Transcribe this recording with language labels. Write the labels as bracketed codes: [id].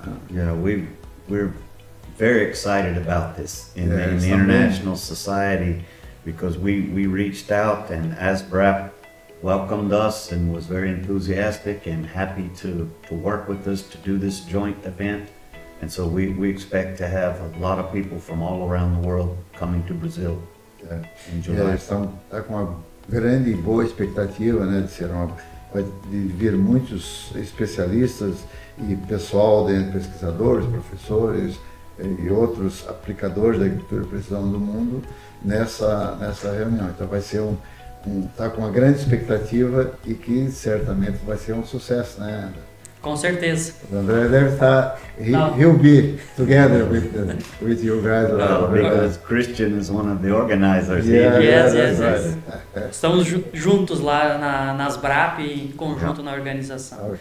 [en] Yeah, we're very excited about this in the international society, because we reached out, and ASBRAP welcomed us and was very enthusiastic and happy to work with us to do this joint event. And so we expect to have a lot of people from all around the world coming to Brazil in July. [pt] Eles estão com uma grande e boa expectativa, né, de vir muitos especialistas e pessoal, pesquisadores, professores e outros aplicadores da agricultura de precisão do mundo nessa reunião. Então vai ser está com uma grande expectativa e que certamente vai ser um sucesso, né? Com certeza. O André deve estar, [en] he'll be together with you guys. Because Christian is one of the organizers. Yes. [pt] Estamos juntos lá nas BRAP e em conjunto na organização.